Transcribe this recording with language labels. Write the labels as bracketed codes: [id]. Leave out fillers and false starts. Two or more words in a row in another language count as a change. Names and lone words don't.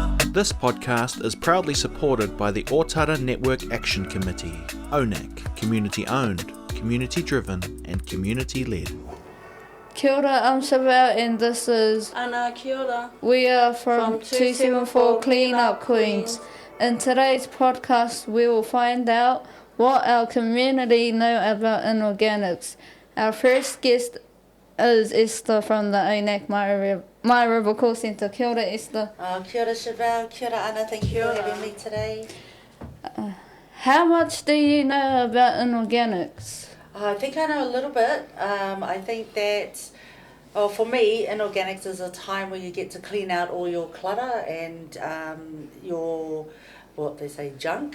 [en] This podcast is proudly supported by the Ōtara Network Action Committee, ONAC, community-owned, community-driven and community-led. [mi] Kia ora, [en] I'm Chevelle and this is Anna, [mi] kia ora. [en] We are from 274 Clean Up Queens. In today's podcast, we will find out what our community know about inorganics. Our first guest is Esther from the ONAC My River Call Centre. [mi] Kia ora, Esther. Kia ora, Chevelle. Kia ora, Anna. [en] Thank you for having me today. How much do you know about inorganics? I think I know a little bit. I think that, for me, inorganics is a time where you get to clean out all your clutter and your, what they say, junk.